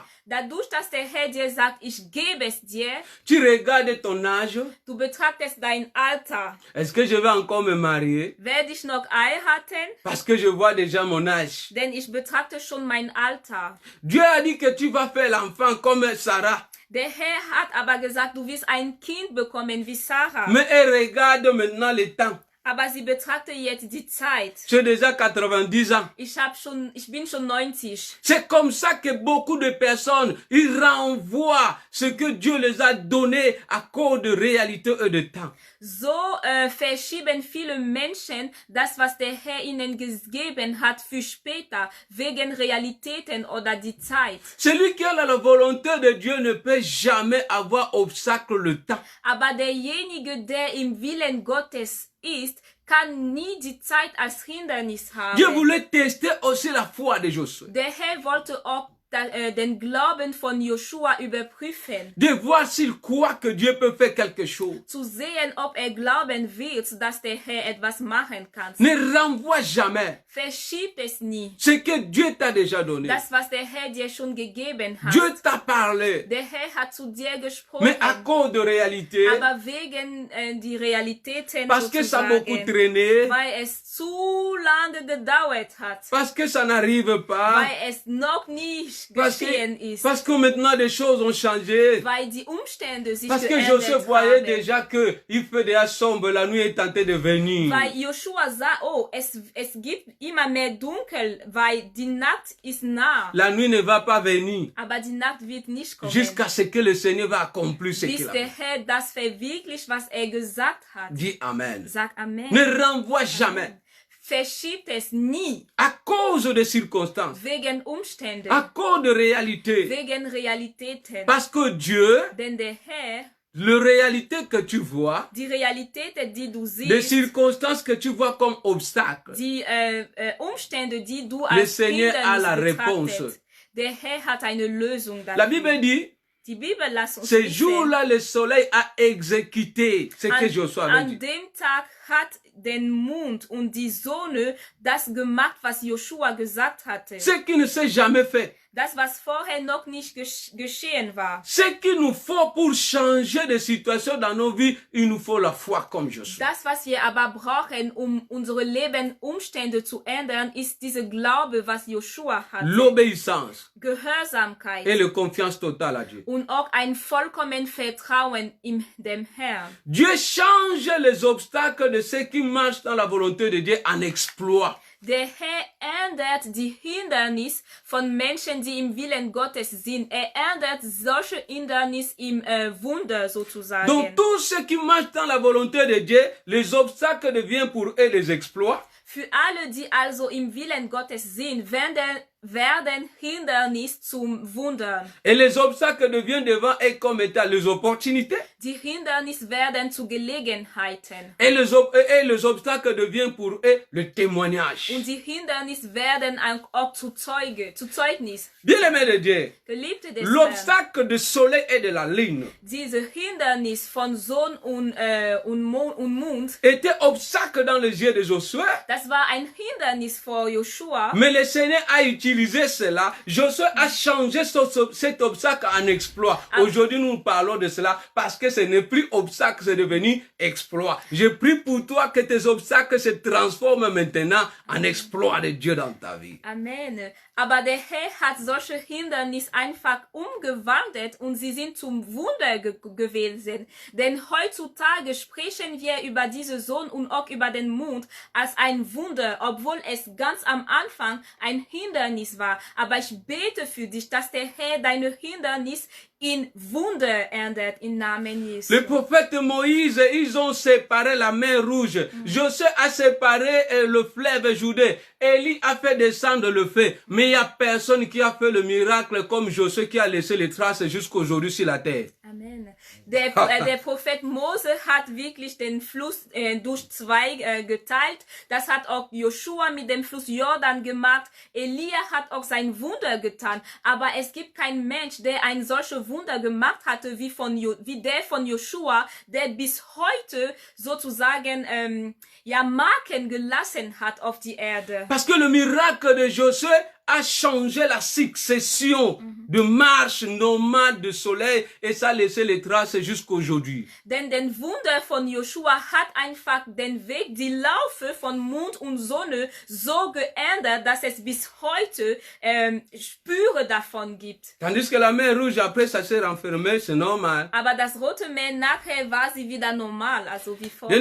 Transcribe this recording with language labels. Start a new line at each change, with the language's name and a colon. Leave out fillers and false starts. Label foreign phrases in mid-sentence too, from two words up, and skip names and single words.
German: Dadurch, dass der Herr dir sagt, ich gebe es dir,
French: tu regardes ton âge,
German: du betrachtest dein Alter.
French: est-ce que je vais encore me marier?
German: Werde ich noch heiraten?
French: Parce que je vois déjà mon âge.
German: Denn ich betrachte schon mein Alter.
French: Dieu a dit que tu vas faire l'enfant comme Sarah.
German: Der Herr hat aber gesagt, du wirst ein Kind bekommen wie Sarah.
French: Mais elle regarde maintenant le temps.
German: Aber sie betrachtet jetzt die Zeit.
French: J'ai déjà 90 ans.
German: Ich bin schon 90.
French: C'est comme ça que beaucoup de personnes, ils renvoient ce que Dieu les a donné à cause de réalité et de temps.
German: So verschieben viele Menschen das, was der Herr ihnen gegeben hat für später, wegen Realitäten oder die Zeit.
French: Celui qui a la volonté de Dieu ne peut jamais avoir obstacle le temps.
German: Aber derjenige, der im Willen Gottes ist, kann nie die Zeit als Hindernis haben.
French: Dieu voulait tester aussi la foi de Josué.
German: Der Herr wollte auch den Glauben von Joshua überprüfen.
French: De voir s'il croit que Dieu peut faire quelque chose.
German: Zu sehen, ob er glauben wird, dass der Herr etwas machen kann.
French: Ne renvoie jamais
German: Verschiebt es nie.
French: ce que Dieu t'a déjà donné.
German: Das, was der Herr dir schon gegeben hat.
French: Dieu t'a parlé,
German: Der Herr hat zu dir gesprochen.
French: mais à cause de réalité,
German: Aber wegen die Realitäten
French: parce que ça a beaucoup
German: sozusagen,
French: traîné,
German: weil es zu lange gedauert hat.
French: parce que ça n'arrive pas,
German: Weil es noch nie geschehen ist.
French: Parce que maintenant des choses ont changé.
German: Weil die Umstände sich
French: Parce que
German: geändert
French: Joseph voyait
German: haben.
French: déjà que il fait déjà sombre, la nuit est tentée de venir.
German: Weil Joshua sah, oh, es gibt immer mehr Dunkel, weil die Nacht ist nah.
French: La nuit ne va pas venir
German: Aber die Nacht wird nicht kommen.
French: jusqu'à ce que le Seigneur va accomplir ce
German: Bis
French: qu'il a
German: der
French: fait.
German: Herr das verwirklicht, was er gesagt hat.
French: Dis Amen.
German: Sag Amen.
French: Ne renvoie jamais
German: Verschiebt es nie.
French: à cause des circonstances,
German: Wegen Umständen.
French: à cause de réalités.
German: Wegen Realitäten.
French: Parce que Dieu,
German: Denn der Herr,
French: la réalité que tu vois,
German: die Realitäten, die du
French: les
German: siehst,
French: circonstances que tu vois comme obstacles,
German: die Umstände, die du
French: le
German: als
French: Seigneur a la
German: Hindernis
French: réponse.
German: betrachtet, der Herr hat eine Lösung
French: La
German: dafür.
French: Bible dit,
German: Die Bibel lässt uns
French: ce
German: wissen,
French: jour-là, le soleil a exécuté ce que Josué avait
German: an
French: dit.
German: dem Tag hat den Mond und die Sonne das gemacht, was Joshua gesagt hatte.
French: Ce qui ne s'est jamais fait.
German: Das, was vorher noch nicht geschehen war.
French: Ce qu'il nous faut pour changer de situation dans nos vies, il nous faut la foi comme Josué.
German: Das, was wir aber brauchen, um unsere Lebensumstände zu ändern, ist diese Glaube, was Joshua hatte.
French: L'obéissance
German: Gehorsamkeit.
French: et la confiance totale à Dieu.
German: Und auch ein vollkommen Vertrauen in dem Herrn.
French: Dieu change les obstacles de ceux qui marchent dans la volonté de Dieu en exploit.
German: Der Herr ändert die Hindernisse von Menschen, die im Willen Gottes sind. Er ändert solche Hindernisse im Wunder sozusagen.
French: Donc tous ceux qui marchent dans la volonté de Dieu, les obstacles deviennent pour eux des exploits.
German: Für alle, die also im Willen Gottes sind, werden Hindernisse zum Wundern.
French: Et les obstacles deviennent devant eux comme étant les opportunités.
German: Die Hindernisse werden zu Gelegenheiten.
French: Et les obstacles deviennent pour eux le témoignage.
German: Und die Hindernisse werden auch zu Zeugnis.
French: Bien-aimés de Dieu,
German: Geliebte des Herrn,
French: l'obstacle du soleil et de la lune
German: diese Hindernis von Sonne und Mond,
French: était obstacle dans les yeux de Josué.
German: das war ein Hindernis vor Joshua.
French: Mais le Seigneur a utilisé cela. Josué a changé cet obstacle en exploit. Aujourd'hui, nous parlons de cela parce que ce n'est plus obstacle, c'est devenu exploit. Je prie pour toi que tes obstacles se transforment maintenant en exploit de Dieu dans ta vie. Amen.
German: Aber der Herr hat solche Hindernisse einfach umgewandelt und sie sind zum Wunder gewesen. Denn heutzutage sprechen wir über diese Sonne und auch über den Mond als ein Wunder, obwohl es ganz am Anfang ein Hindernis war. Aber ich bete für dich, dass der Herr deine Hindernis in Wunder ändert, im Namen Jesu.
French: Le prophète Moïse, ils ont séparé la mer rouge. Josué a séparé le fleuve Jourdain. Élie a fait descendre le feu. Mais il n'y a personne qui a fait le miracle comme Josué qui a laissé les traces jusqu'aujourd'hui sur la terre. Amen.
German: Der Prophet Mose hat wirklich den Fluss durch zwei geteilt. Das hat auch Joshua mit dem Fluss Jordan gemacht. Elia hat auch sein Wunder getan. Aber es gibt keinen Mensch, der ein solches Wunder gemacht hatte wie der von Joshua, der bis heute sozusagen Marken gelassen hat auf die Erde.
French: Parce que le miracle de Josué a changé la succession de marches nomades de soleil et ça a laissé les traces jusqu'aujourd'hui.
German: Denn den Wunder von Joshua hat einfach den Weg, die Laufe von Mond und Sonne so geändert, dass es bis heute Spüre davon gibt.
French: Tandis que la mer rouge, après ça s'est renfermée, c'est normal.
German: Aber das Rote Meer, nachher war sie wieder normal, also wie vorher.